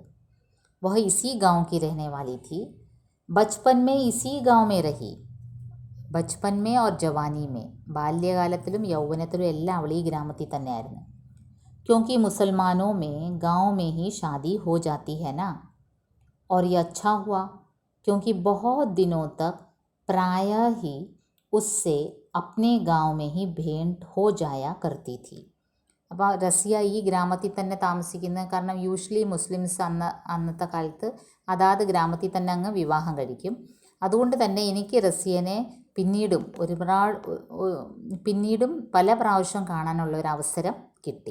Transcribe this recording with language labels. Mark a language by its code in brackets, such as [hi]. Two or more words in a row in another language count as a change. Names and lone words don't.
[hi] वह इसी गाँव की रहने वाली थी. बचपन में इसी गाँव में रही. बचपन में और जवानी में, [ml] ബാല്യകാലത്തിലും യൗവനത്തിലും എല്ലാം അവൾ ഈ ഗ്രാമത്തിൽ തന്നെയായിരുന്നു. [hi] क्योंकि मुसलमानों में गाँव में ही शादी हो जाती है ना. और ये अच्छा हुआ क्योंकि बहुत दिनों तक प्रायः ही उससे अपने गांव में ही भेंट हो जाया करती थी. [ml] അപ്പോൾ റസിയ ഈ ഗ്രാമത്തിൽ തന്നെ താമസിക്കുന്നത് കാരണം [en] usually Muslims [ml] അന്നത്തെ കാലത്ത് അതാത് ഗ്രാമത്തിൽ തന്നെ അങ്ങ് വിവാഹം കഴിക്കും. അതുകൊണ്ട് തന്നെ എനിക്ക് റസിയനെ പിന്നീടും പല പ്രാവശ്യം കാണാനുള്ള ഒരു അവസരം കിട്ടി.